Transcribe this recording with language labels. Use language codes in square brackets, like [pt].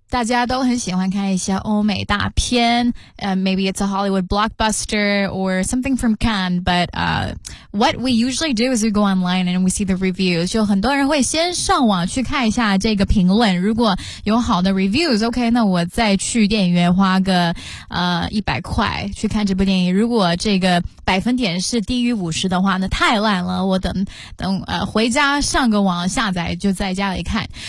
[zh] 大家都很喜欢看一些欧美大片。 [en] Maybe it's a Hollywood blockbuster or something from Cannes, but, what we usually do is we go online and we see the reviews. [zh] 就很多人会先上网去看一下这个评论。如果有好的 reviews, OK, 那我再去电影院花个100块去看这部电影。如果这个百分点是低于50的话，那太烂了。我等回家上个网下载就在家里看。